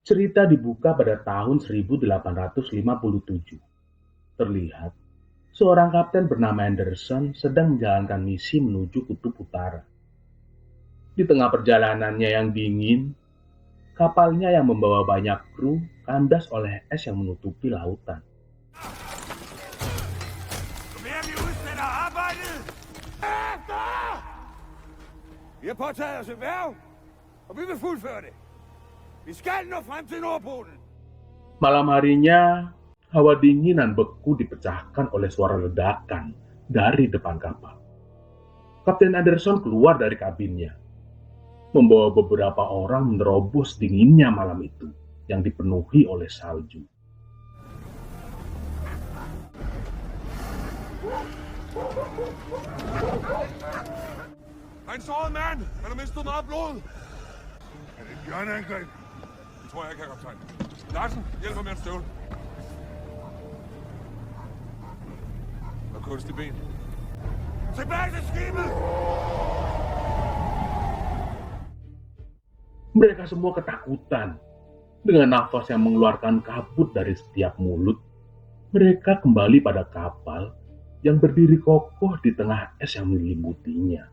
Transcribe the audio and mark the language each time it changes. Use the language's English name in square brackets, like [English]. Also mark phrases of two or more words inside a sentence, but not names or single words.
[Indonesian] Cerita dibuka pada tahun 1857. Terlihat seorang kapten bernama Anderson sedang menjalankan misi menuju kutub utara. Di tengah perjalanannya yang dingin, kapalnya yang membawa banyak kru kandas oleh es yang menutupi lautan. [Danish] Vi har påtaget os et værv, og vi vil fuldføre det. Vi skal nå frem til Nordpolen. [Indonesian] Malam harinya, hawa dingin dan beku dipecahkan oleh suara ledakan dari depan kapal. Kapten Anderson keluar dari kabinnya, membawa beberapa orang menerobos dinginnya malam itu yang dipenuhi oleh salju. [Danish] En såret mand! Han har mistet meget blod! Er det et bjørneangreb? Det tror jeg ikke, herr kaptajn. Larsen, hjælp mig med en støvle. Og kunstig ben. Tilbage til skibet! [Indonesian] Mereka semua ketakutan. Dengan nafas yang mengeluarkan kabut dari setiap mulut, mereka kembali pada kapal yang berdiri kokoh di tengah es yang menyelimuti-nya.